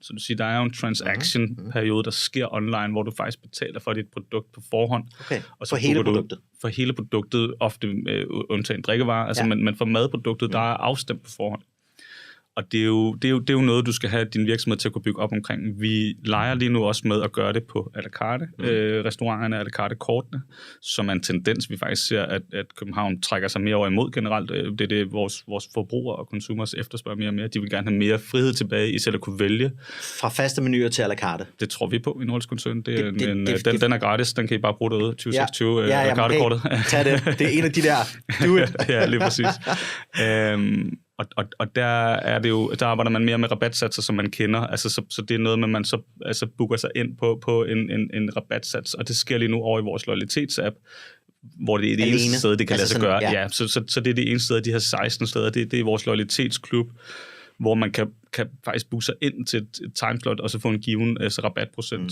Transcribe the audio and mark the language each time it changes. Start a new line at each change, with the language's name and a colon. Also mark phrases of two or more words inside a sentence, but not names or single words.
Danish: Så du siger, der er jo en transaction-periode, der sker online, hvor du faktisk betaler for dit produkt på forhånd. Okay. Og så for hele produktet? For hele produktet, ofte undtagen drikkevarer, altså, men for madproduktet, der er afstemt på forhånd. Og det er jo noget, du skal have din virksomhed til at kunne bygge op omkring. Vi leger lige nu også med at gøre det på à la carte, restauranterne, à la carte kortene, som er en tendens, vi faktisk ser, at København trækker sig mere over imod generelt. Det er det, vores forbrugere og consumers efterspørger mere og mere. De vil gerne have mere frihed tilbage i selv at kunne vælge. Fra faste menuer til à la carte? Det tror vi på i Nordisk Koncern. Den er gratis, den kan I bare bruge derude. 2026 à la carte-kortet. Tag det. Det er en af de der,
English: do it.
Danish: Ja, lige præcis. Og der er det jo, der arbejder man mere med rabatsatser, som man kender. Altså, så det er noget med, man så booker sig ind på en rabatsats, og det sker lige nu over i vores loyalitetsapp, hvor det er det eneste sted, det kan lade sig gøre. Ja, så det er det eneste sted, de her 16 steder, det er vores loyalitetsklub, hvor man kan faktisk booke sig ind til et timeslot, og så få en given rabatprocent.